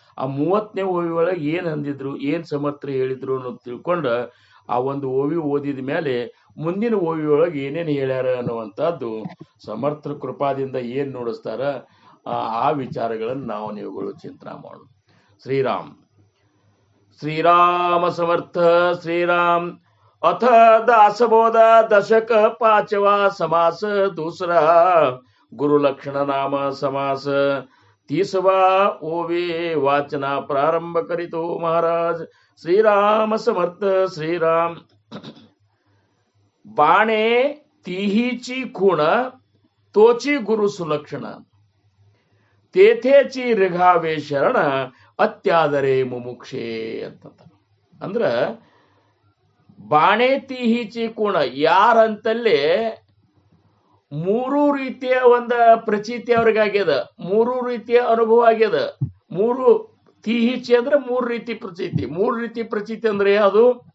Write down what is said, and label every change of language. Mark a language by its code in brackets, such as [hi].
[kn] ಆ 30ನೇ ಓವಿ ಒಳಗೆ ಏನ್ ಅಂದಿದ್ರು, ಏನ್ ಸಮರ್ಥರು ಹೇಳಿದ್ರು ಅನ್ನೋದು ತಿಳ್ಕೊಂಡು ಆ ಒಂದು ಓವಿ ಓದಿದ ಮೇಲೆ ಮುಂದಿನ ಓವಿ ಒಳಗೆ ಏನೇನು ಹೇಳ್ಯಾರ ಅನ್ನುವಂಥದ್ದು ಸಮರ್ಥರ ಕೃಪಾದಿಂದ ಏನ್ ನೋಡಿಸ್ತಾರ ಆ ವಿಚಾರಗಳನ್ನು ನಾವು ನೀವುಗಳು ಚಿಂತನೆ ಮಾಡೋಣ. ಶ್ರೀರಾಮ ಸಮರ್ಥ ಶ್ರೀರಾಮ್. [mr] अथ दासबोध दशक 5वां समास दूसरा गुरु लक्षण नाम समास 30वां ओवे वाचना प्रारंभ करितो महाराज. श्रीराम समर्थ श्रीराम. बाणे तिहीची खूण तोची गुरु सुलक्षण तेथेची रिघावे शरण अत्यादरे मुमुक्षे ಅಂತ. [kn] ಅಂದ್ರ ಬಾಣೆ ತೀಹಿಚಿ ಕೋಣ ಯಾರಂತಲ್ಲೇ 3 ರೀತಿಯ ಒಂದು ಪ್ರಚೀತಿ ಅವ್ರಿಗಾಗ್ಯದ, 3 ರೀತಿಯ ಅನುಭವ ಆಗ್ಯದ. 3 ತೀಹಿಚಿ ಅಂದ್ರೆ 3 ರೀತಿ ಪ್ರಚೀತಿ. 3 ರೀತಿ ಪ್ರಚೀತಿ ಅಂದ್ರೆ ಯಾವುದು?